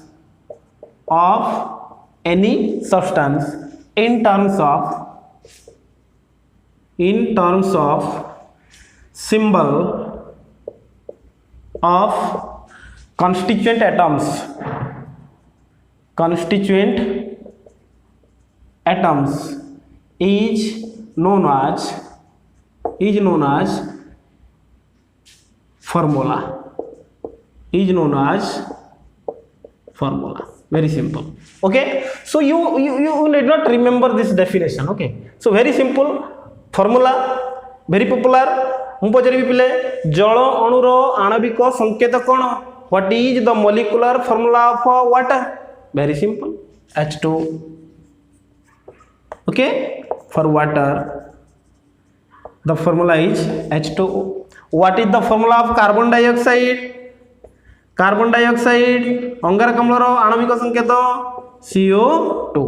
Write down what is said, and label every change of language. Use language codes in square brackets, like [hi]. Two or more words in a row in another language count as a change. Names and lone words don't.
[en] in terms of symbol of constituent atoms is known as formula. Very simple. Okay, so you need not remember this definition. Okay, so very simple formula, very popular. [or] ମୁ ପଚାରି ପିଲେ ଜଳ ଅଣୁର ଆଣବିକ ସଙ୍କେତ କଣ? [en] What is the molecular formula of water? Very simple, H2. Okay, for water the formula is H2O. What is the formula of carbon dioxide? [or] ଅଙ୍ଗାରକ ଅମ୍ଳର ଆଣବିକ ସଙ୍କେତ [en] CO2.